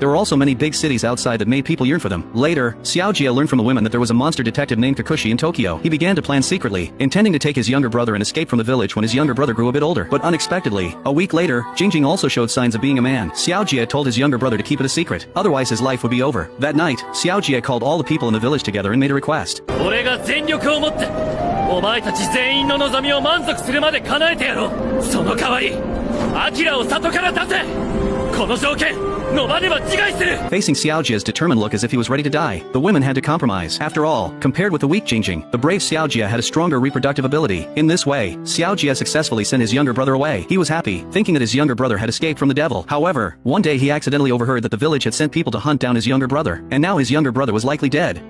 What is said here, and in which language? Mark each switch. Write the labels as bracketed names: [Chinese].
[English] There were also many big cities outside that made people yearn for them. Later, Xiaojie learned from the women that there was a monster detective named Kikuchi in Tokyo. He began to plan secretly, intending to take his younger brother and escape from the village when his younger brother grew a bit older. But unexpectedly, a week later, Jingjing also showed signs of being a man. Xiaojie told his younger brother to keep it a secret, otherwise his life would be over. That night, Xiaojie called all the people in the village together and made a request. [Japanese] 俺が全力を持ってお前たち全員の望みを満足するまで叶えてやろう。その代わりアキラを里から出せ。この条件 [English] Facing Xiaojie's determined look as if he was ready to die, the women had to compromise. After all, compared with the weak Jingjing, the brave Xiaojie had a stronger reproductive ability. In this way, Xiaojie successfully sent his younger brother away. He was happy, thinking that his younger brother had escaped from the devil. However, one day he accidentally overheard that the village had sent people to hunt down his younger brother, and now his younger brother was likely dead.